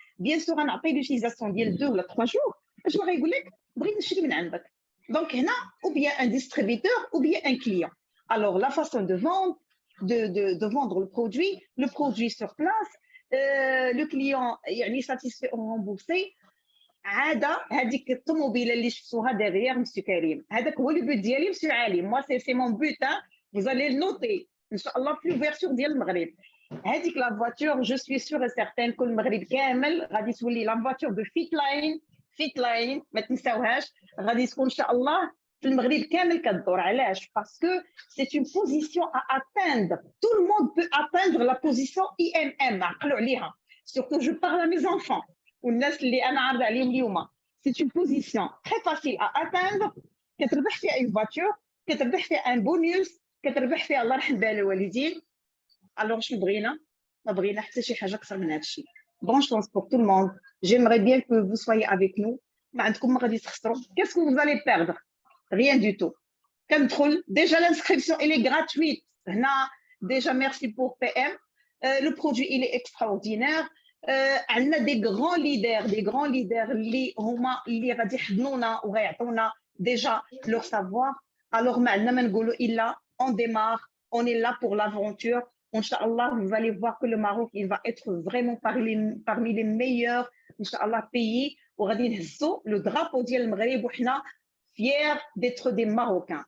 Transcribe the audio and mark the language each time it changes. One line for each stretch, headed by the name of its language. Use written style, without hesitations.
French: بيان سور
Arabic: غنعطيه لوتيليزاسيون ديال 2 ولا 3 جور اش غايقول لك بغيت نشري من عندك. دونك هنا
French: ou bien un distributeur ou bien un client. Alors la façon de vendre de vendre le produit sur place, le client
Arabic: يعني
French: satisfait ou remboursé.
Arabic: هذيك الطوموبيله اللي شفتوها
French: derrière
Arabic: monsieur Karim هذاك هو لو بوت ديالي monsieur Ali.
French: Moi c'est mon but, hein. Vous allez le noter inchallah
Arabic: في
French: l'ouverture
Arabic: ديال المغرب. هذيك
French: la voiture je suis sûre et certaine que
Arabic: المغرب كامل غادي تولي
French: la voiture de Fitline
Arabic: ما تنساوهاش غادي تكون ان شاء الله في المغرب كامل كدور. علاش؟
French: parce que c'est une position à atteindre. Tout le monde peut atteindre la position IMM.
Arabic: عقلوا عليها.
French: Surtout je parle à mes enfants
Arabic: والناس اللي انا عارضه عليهم اليوم.
French: C'est une position très facile à atteindre.
Arabic: كتربح فيها
French: une voiture,
Arabic: كتربح فيها
French: un bonus,
Arabic: كتربح فيها الله يرحم بها الوالدين. Alors شنو بغينا؟ ما بغينا حتى شي حاجه اكثر من هذا الشيء.
French: Bonne chance pour tout le monde. J'aimerais bien que vous soyez avec nous.
Arabic: ما عندكم ما غادي تخسروا.
French: Qu'est-ce que vous allez perdre? Rien du tout.
Arabic: كندخل
French: déjà l'inscription elle est gratuite.
Arabic: هنا
French: déjà merci pour PM. Le produit il est extraordinaire.
Arabic: عندنا
French: des grands leaders
Arabic: اللي هما اللي غادي يحضنونا وغيعطونا
French: déjà leur savoir. Alors
Arabic: ما عندنا ما نقولوا الا
French: on démarre, on est là pour l'aventure. Inch'Allah, vous allez voir que le Maroc, il va être vraiment parmi les meilleurs, Inch'Allah, pays où
Arabic: غادي نهزوا
French: le drapeau
Arabic: ديال المغرب وحنا
French: fiers d'être des Marocains.